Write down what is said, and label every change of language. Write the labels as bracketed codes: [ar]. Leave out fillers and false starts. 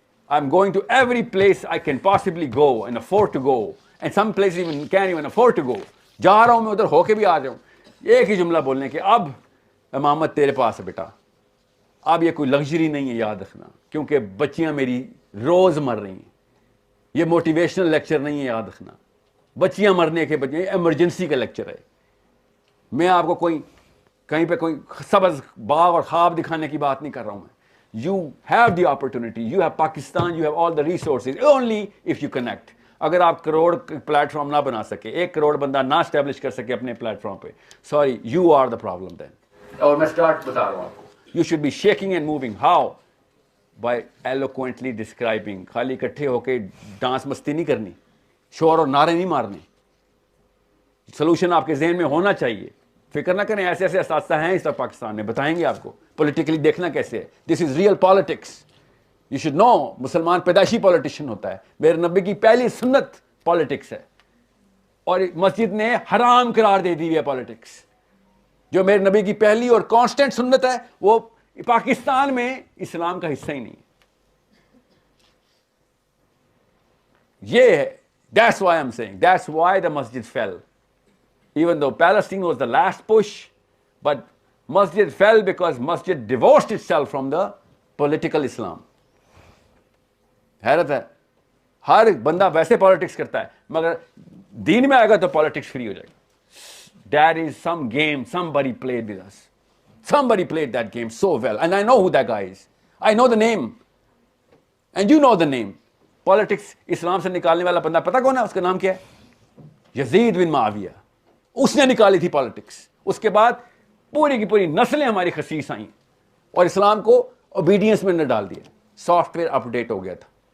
[en] I'm going to every place I can possibly go and afford to go, and some places even can't even afford to go. [ur] جا رہا ہوں میں ادھر, ہو کے بھی آ رہا ہوں. ایک ہی جملہ بولنے کے, اب امامت تیرے پاس ہے بیٹا. اب یہ کوئی لگژری نہیں ہے, یاد رکھنا, کیونکہ بچیاں میری روز مر رہی ہیں. یہ موٹیویشنل لیکچر نہیں ہے, یاد رکھنا. بچیاں مرنے کے بچے, ایمرجنسی کا لیکچر ہے. میں آپ کو کوئی کہیں پہ کوئی سبز باغ اور خواب دکھانے کی بات نہیں کر رہا ہوں میں. [en] You have the opportunity, you have Pakistan, you have all the resources, only if you connect. [ur] اگر آپ کروڑ پلیٹ فارم نہ بنا سکے, 1 کروڑ بندہ نہ اسٹیبلش کر سکے اپنے پلیٹ فارم پہ, [en] Sorry, you are the problem then. [ur] اور میں اسٹارٹ بتا رہا ہوں آپ کو. [en] You should be shaking and moving. How? By eloquently describing. [ur] خالی اکٹھے ہو کے ڈانس مستی نہیں کرنی, شور اور نعرے نہیں مارنے. سولوشن آپ کے ذہن میں ہونا چاہیے. فکر نہ کریں, ایسے ایسے اساتذہ ہیں اس طرح پاکستان میں, بتائیں گے آپ کو پولیٹیکلی دیکھنا کیسے ہے. [en] This is real politics. You should know. [ur] مسلمان پیدائشی پولیٹیشین ہوتا ہے. میرے نبی کی پہلی سنت پالیٹکس ہے, اور مسجد نے حرام قرار دے دی ہے پالیٹکس. جو میرے نبی کی پہلی اور کانسٹنٹ سنت ہے وہ پاکستان میں اسلام کا حصہ ہی نہیں ہے. یہ ہے. [en] That's why I'm saying, that's why the masjid fell. Even though Palestine was the last push, but masjid fell because masjid divorced itself from the political Islam. [ur] حیرت ہے. ہر بندہ ویسے پالیٹکس کرتا ہے, مگر دین میں آئے گا تو پالیٹکس فری ہو جائے گا. [en] That is some game somebody played with us. Somebody played that game so well. And I know who that guy is. I know the name. And you know the name. [ur] Politics اسلام سے نکالنے والا بندہ پتہ کون ہے؟ اس کا نام کیا ہے؟ یزید بن معاویہ. اس نے نکالی تھی پالیٹکس. اس کے بعد پوری کی پوری نسلیں ہماری خسیس آئیں اور اسلام کو اوبیڈینس میں نہ ڈال دیا. سافٹ ویئر اپ ڈیٹ ہو گیا تھا.